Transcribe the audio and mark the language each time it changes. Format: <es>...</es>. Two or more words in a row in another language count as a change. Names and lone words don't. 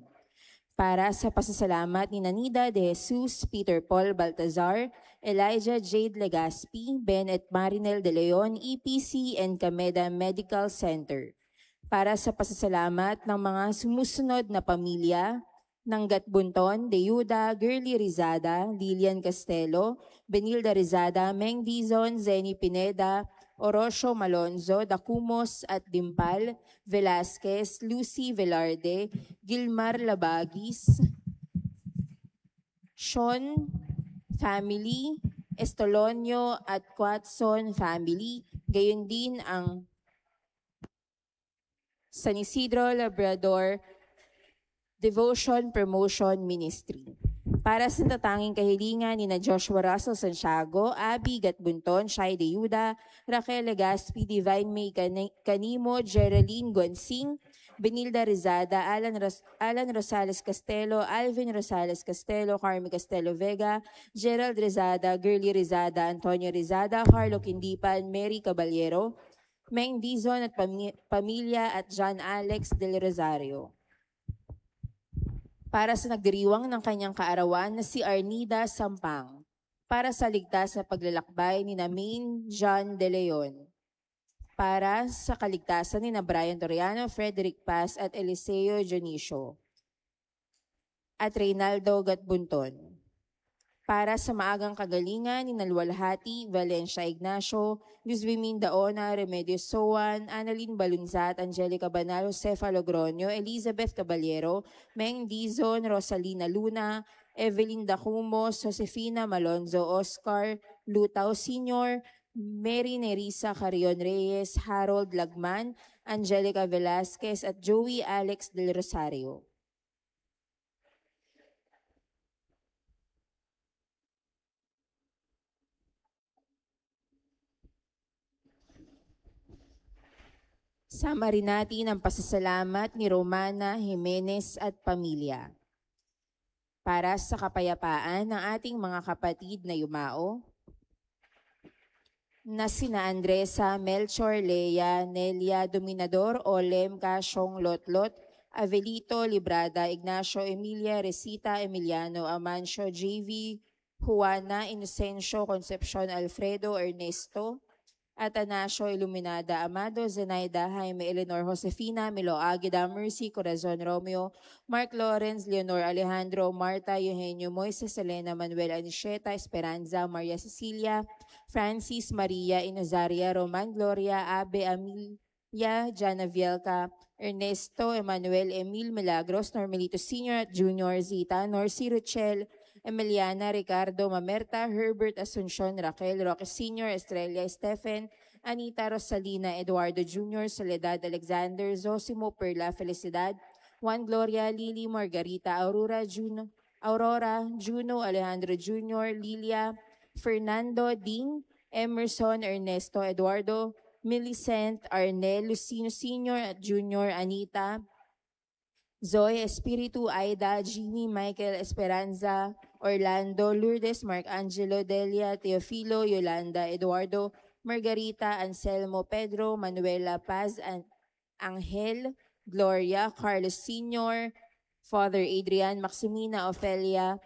<tl>Para sa pasasalamat ni Nanida de Jesus, Peter Paul Baltazar, Elijah Jade Legaspi, Ben et Marinel de Leon, EPC and Cameda Medical Center. Para sa pasasalamat ng mga sumusunod na pamilya ng Gatbunton, Deyuda, Girly Rizada, Lilian Castelo, Benilda Rizada, Meng Dizon, Zeni Pineda, Orosio Malonzo, Dacumos at Dimpal, Velasquez, Lucy Velarde, Gilmar Labagis, Sean family, Estolonio at Quatson family, gayon din ang San Isidro Labrador Devotion Promotion Ministry. Para sa tatanging kahilingan ni na Joshua Russell Santiago, Abby Gatbunton, Shai Deyuda, Raquel Legaspi, Divine May Canimo, Geraldine Gonsing, Benilda Rizada, Alan Rosales Castelo, Alvin Rosales Castelo, Carmi Castelo Vega, Gerald Rizada, Girly Rizada, Antonio Rizada, Carlo Quindipan, Mary Caballero, Meng Dizon at pamilya at John Alex Del Rosario. Para sa nagdiriwang ng kanyang kaarawan na si Arnida Sampang, para sa ligtas na paglalakbay ni Main John De Leon, para sa kaligtasan ni Brian Toriano, Frederick Paz at Eliseo Dionisio, at Reynaldo Gatbunton, para sa maagang kagalingan ni Nalwalhati, Valencia Ignacio, Luz Daona, Remedios Soan, Annalyn Balunzat, Angelica Banal, Josefa Logronio, Elizabeth Caballero, Meng Dizon, Rosalina Luna, Evelyn Dacumos, Josefina Malonzo, Oscar Lutao Sr., Mary Nerissa Carion Reyes, Harold Lagman, Angelica Velasquez at Joey Alex Del Rosario. Sama rin natin ang pasasalamat ni Romana Jimenez at pamilya. Para sa kapayapaan ng ating mga kapatid na yumao, na sina Andresa, Melchor, Lea, Nelia, Dominador, Olem, Kasyong, Lotlot, Avelito, Librada, Ignacio, Emilia, Resita, Emiliano, Amancio, JV, Juana, Inocencio, Concepcion, Alfredo, Ernesto, Atanasio, Iluminada, Amado, Zenaida, Jaime, Eleanor, Josefina, Milo Aguida, Mercy, Corazon, Romeo, Mark Lawrence, Leonor Alejandro, Marta, Eugenio, Moises, Elena, Manuel, Anisheta, Esperanza, Maria Cecilia, Francis, Maria, Inozaria, Roman, Gloria, Abe, Amelia, Jana Vielca, Ernesto, Emmanuel, Emil, Milagros, Normelito Sr. at Junior, Zita, Norcy, Rochelle, Emiliana, Ricardo, Mamerta, Herbert, Asuncion, Raquel, Roque Sr., Estrella, Stephen, Anita, Rosalina, Eduardo Jr., Soledad, Alexander, Zosimo, Perla, Felicidad, Juan Gloria, Lily, Margarita, Aurora, Juno, Alejandro Jr., Lilia, Fernando, Ding, Emerson, Ernesto, Eduardo, Millicent, Arnel, Lucino Sr. at Jr., Anita, Zoe, Espiritu, Aida, Jeannie, Michael, Esperanza, Orlando, Lourdes, Mark Angelo, Delia, Teofilo, Yolanda, Eduardo, Margarita, Anselmo, Pedro, Manuela, Paz, Angel, Gloria, Carlos Sr., Father Adrian, Maximina, Ofelia,</tl>